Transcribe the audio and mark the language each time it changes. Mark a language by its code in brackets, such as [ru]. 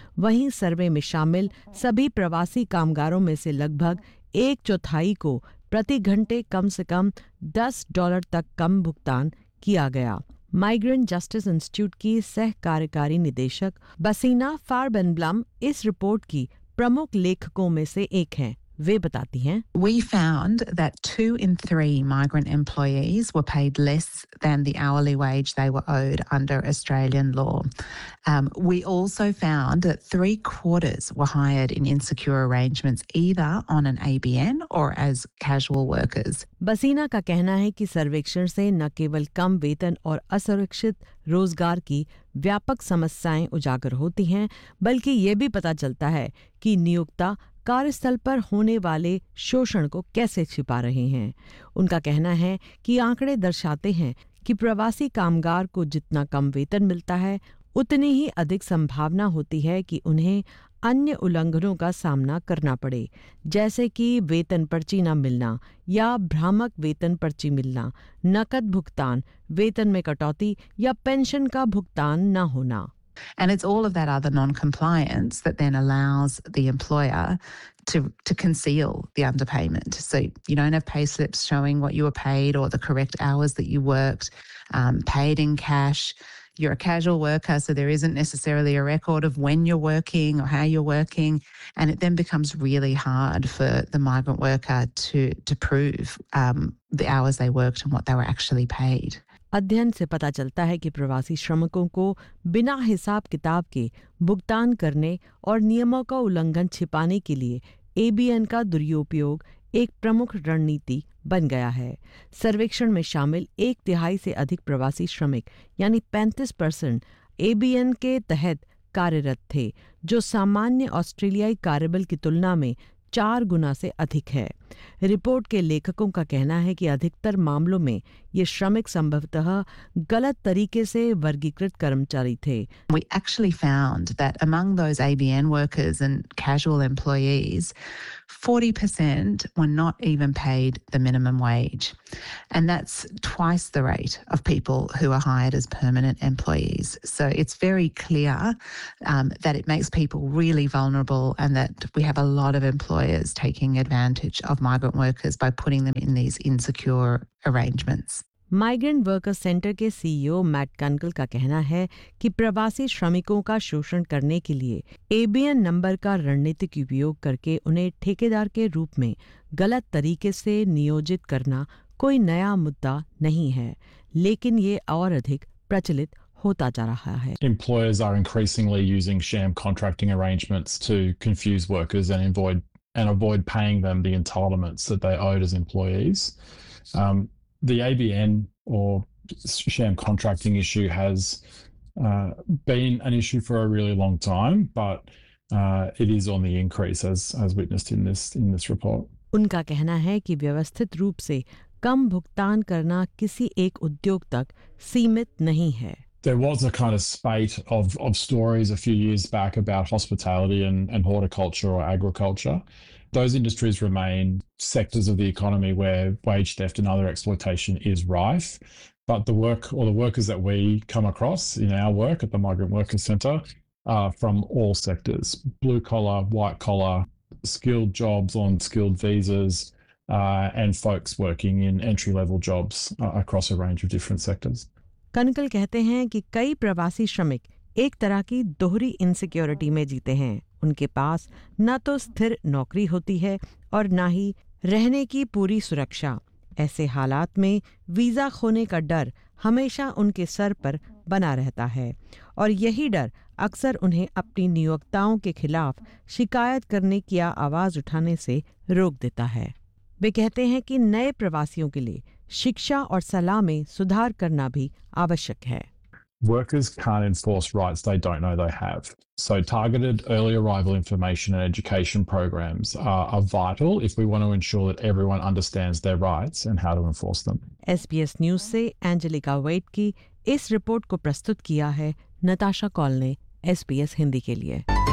[hi] वहीं सर्वे में शामिल सभी प्रवासी कामगारों में से लगभग एक चौथाई को प्रति घंटे कम से कम $10 तक कम भुगतान किया गया। माइग्रेंट जस्टिस इंस्टीट्यूट की सह कार्यकारी निदेशक बसीना फारबेनब्लम इस रिपोर्ट की प्रमुख लेखकों में से एक हैं। वे बताती हैं, [en] We found that 2 in 3 migrant employees were paid less than the hourly wage they were owed under Australian law. We also found that 3/4 were hired in insecure arrangements, either on an ABN or as casual workers. [hi] बसीना का कहना है कि सर्वेक्षण से न केवल कम वेतन और असुरक्षित रोजगार की व्यापक समस्याएं उजागर होती हैं, बल्कि ये भी पता चलता है कि नियोक्ता कार्यस्थल पर होने वाले शोषण को कैसे छिपा रहे हैं। उनका कहना है कि आंकड़े दर्शाते हैं कि प्रवासी कामगार को जितना कम वेतन मिलता है, उतनी ही अधिक संभावना होती है कि उन्हें अन्य उल्लंघनों का सामना करना पड़े, जैसे कि वेतन पर्ची न मिलना या भ्रामक वेतन पर्ची मिलना, नकद भुगतान, वेतन में कटौती या पेंशन का भुगतान न होना। [en] And it's all of that other non-compliance that then allows the employer to conceal the underpayment. So you don't have pay slips showing what you were paid or the correct hours that you worked, paid in cash. You're a casual worker, so there isn't necessarily a record of when you're working or how you're working. And it then becomes really hard for the migrant worker to prove the hours they worked and what they were actually paid. [hi] अध्ययन से पता चलता है कि प्रवासी श्रमिकों को बिना हिसाब किताब के भुगतान करने और नियमों का उल्लंघन छिपाने के लिए ABN का दुरुपयोग एक प्रमुख रणनीति बन गया है। सर्वेक्षण में शामिल एक तिहाई से अधिक प्रवासी श्रमिक यानी 35% ABN के तहत कार्यरत थे, जो सामान्य ऑस्ट्रेलियाई कार्यबल की तुलना में 4 गुना से अधिक है। रिपोर्ट के लेखकों का कहना है कि अधिकतर मामलों में ये श्रमिक संभवतः गलत तरीके से वर्गीकृत कर्मचारी थे। [en] We actually found that among those ABN workers and casual employees, 40% were not even paid the minimum wage. And that's twice the rate of people who are hired as permanent employees. So it's very clear that it makes people really vulnerable and that we have a lot of employers taking advantage of migrant workers by putting them in these insecure arrangements. [hi] Migrant worker centre के CEO mat कनकल का कहना है कि प्रवासी श्रमिकों का शोषण करने के लिए ABN नंबर का रणनीतिक उपयोग करके उन्हें ठेकेदार के रूप में गलत तरीके से नियोजित करना कोई नया मुद्दा नहीं है, लेकिन ये और अधिक प्रचलित होता जा रहा है। [en] Employers are increasingly using sham contracting arrangements to confuse workers and avoid paying them the entitlements that they owed as employees. The ABN or sham contracting issue has been an issue for a really long time, but it is on the increase as witnessed in this report. [hi] उनका कहना है कि व्यवस्थित रूप से कम भुगतान करना किसी एक उद्योग तक सीमित नहीं है. [en] There was a kind of spate of stories a few years back about hospitality and horticulture or agriculture. Those industries remain sectors of the economy where wage theft and other exploitation is rife. But the work or the workers that we come across in our work at the Migrant Workers Centre are from all sectors, blue collar, white collar, skilled jobs on skilled visas, and folks working in entry level jobs across a range of different sectors. [hi] कनकल कहते हैं कि कई प्रवासी श्रमिक एक तरह की दोहरी इनसिक्योरिटी में जीते हैं। उनके पास न तो स्थिर नौकरी होती है और न ही रहने की पूरी सुरक्षा। ऐसे हालात में वीजा खोने का डर हमेशा उनके सर पर बना रहता है और यही डर अक्सर उन्हें अपनी नियोक्ताओं के खिलाफ शिकायत करने की आवाज उठाने से रोक देता है। वे कहते हैं कि नए प्रवासियों के लिए शिक्षा और सलाह में सुधार करना भी आवश्यक है। [en] Workers can't enforce rights they don't know they have. So targeted early arrival information and education programs are vital if we want to ensure that everyone understands their rights and how to enforce them. [hi] SBS News से Angelica Wade की इस report को प्रस्तुत किया है Natasha Kaul ने SBS Hindi के लिए।